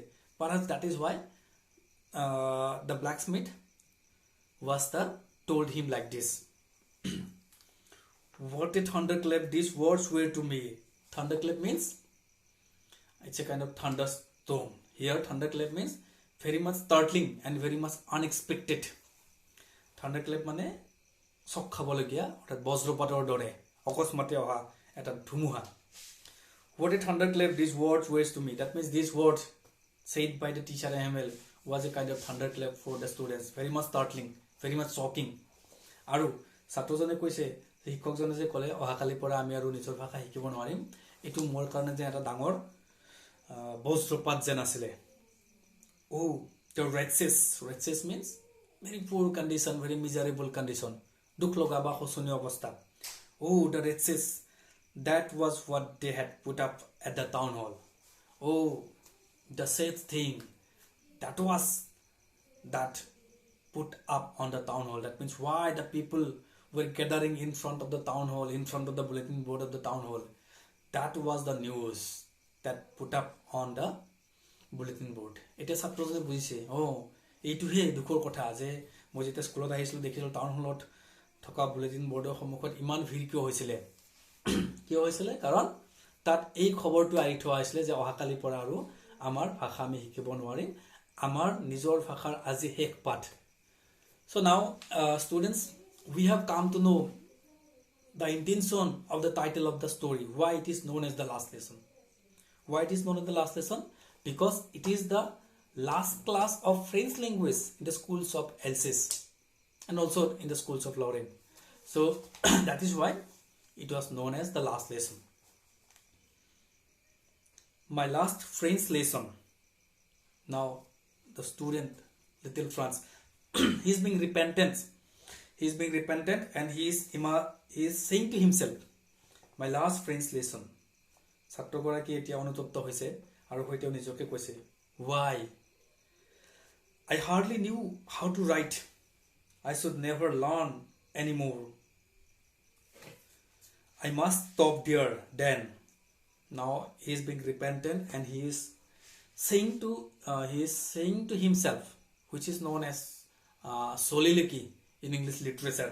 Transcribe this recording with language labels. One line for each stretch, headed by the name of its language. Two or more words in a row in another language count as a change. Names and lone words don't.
English: Perhaps that is why the blacksmith told him like this. What a thunderclap these words were to me. Thunderclap means it's a kind of thunderstorm. Here thunderclap means very much startling and very much unexpected.
Assamese: Thunderclap মানে চক খাবলগীয়া অৰ্থাৎ বজ্ৰপাতৰ দৰে অকস্মাতে অহা এটা ধুমুহা।
English: What a thunderclap these words were to me. That means these words said by the teacher AML was a kind of thunderclap for the students. Very much startling, very much shocking.
Assamese: আৰু ছাত্ৰজনে কৈছে শিক্ষকজনে যে ক'লে অহাকালিৰ পৰা আমি আৰু নিজৰ ভাষা শিকিব নোৱাৰিম, এইটো মোৰ কাৰণে যে এটা ডাঙৰ বজ্ৰপাত যেন আছিলে।
English: Oh, the wretches means very poor condition, very miserable condition.
Assamese: দুখ লগা বা শোচনীয় অৱস্থা।
English: Oh, the wretches, that was what they had put up at the town hall. Oh, the sad thing, that was that put up on the town hall. That means why the people were gathering in front of the town hall, in front of the bulletin board of the town hall. That was the news that put up on the bulletin board. It is
Assamese: ছাত্ৰজনে বুজিছে এইটোহে দুখৰ কথা যে মই যেতিয়া স্কুলত আহিছিলোঁ দেখিছিলোঁ টাউন হলত থকা বুলেটিন বৰ্ডৰ সন্মুখত ইমান ভিৰ কিয় হৈছিলে কাৰণ তাত এই খবৰটো আহি থোৱা হৈছিলে যে অহাকালিৰ পৰা আৰু আমাৰ ভাষা আমি শিকিব নোৱাৰিম, আমাৰ নিজৰ ভাষাৰ আজি শেষ পাঠ।
English: So now students, we have come to know the intention of the title of the story, why it is known as the last lesson. Why it is known as the last lesson? Because it is the last class of French language in the schools of Alsace and also in the schools of Lorraine. So that is why it was known as the last lesson. My last French lesson. Now the student, little Franz, he is being repentant. He is being repentant and he is saying to himself, my last French lesson.
Assamese: ছাত্ৰগৰাকী এতিয়া অনুতপ্ত হৈছে আৰু হয়তো নিজকে কৈছে,
English: why? I hardly knew how to write. I should never learn anymore. I must stop there then. Now he is being repentant and he is saying to himself, which is known as soliloquy in English literature.